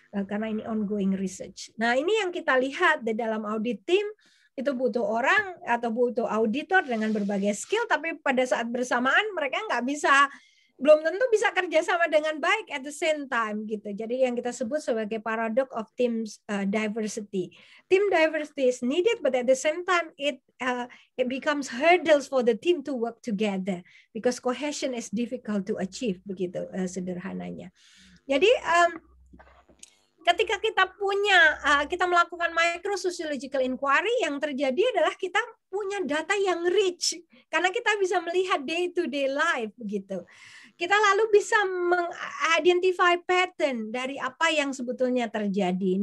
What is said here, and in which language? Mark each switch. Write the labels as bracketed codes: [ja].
[id] Karena ini ongoing research. Nah, ini yang kita lihat di dalam audit team, itu butuh orang atau butuh auditor dengan berbagai skill, tapi pada saat bersamaan mereka belum tentu bisa kerjasama dengan baik [en] at the same time [id] gitu. Jadi yang kita sebut sebagai [en] paradox of team diversity. Team diversity is needed, but at the same time it becomes hurdles for the team to work together because cohesion is difficult to achieve, [id] begitu sederhananya. Jadi ketika kita melakukan micro sociological inquiry, yang terjadi adalah kita punya data yang rich karena kita bisa melihat [en] day to day life [id] begitu. Kita lalu bisa mengidentify pattern dari apa yang sebetulnya terjadi.